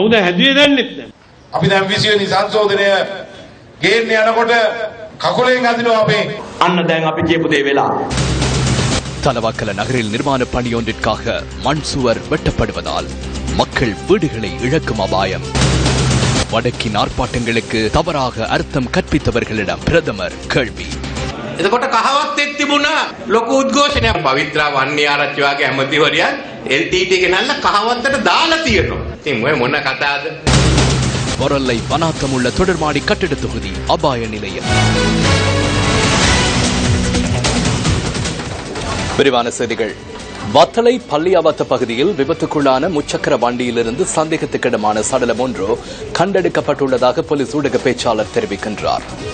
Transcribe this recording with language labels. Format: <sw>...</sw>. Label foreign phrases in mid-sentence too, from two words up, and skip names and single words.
<ta>தலவாக்கல நகரில் நிர்மாண பணியொன்றிற்காக மண் சுவர் வெட்டப்படுவதால் மக்கள் வீடுகளை இழக்கும் அபாயம். வடக்கின் ஆர்ப்பாட்டங்களுக்கு தவறாக அர்த்தம் கற்பித்தவர்களிடம் பிரதமர் கேள்வி.</ta> <si>එතකොට කහවත් එක් තිබුණා ලොකු උද්ඝෝෂණයක්. පවිත්‍රා වන්නේ ආරච්චි වගේ ඇමතිවරයන් LTT ගෙනල්ලා කහවත්තට දාලා තියෙනවා. ඉතින් ඔය මොන කතාවද?</si> <ta>பொரல்லை வனாத்தமுள்ள தொடர்மாடி கட்டிட தொகுதி அபாய நிலையம். விரிவான செய்திகள். வத்தளை பள்ளியாவத்த பகுதியில் விபத்துக்குள்ளான முச்சக்கர வண்டியிலிருந்து சந்தேகத்துக்கிடமான சடலம் ஒன்று கண்டெடுக்கப்பட்டுள்ளதாக போலீஸ் ஊடக பேச்சாளர் தெரிவிக்கின்றார்.</ta>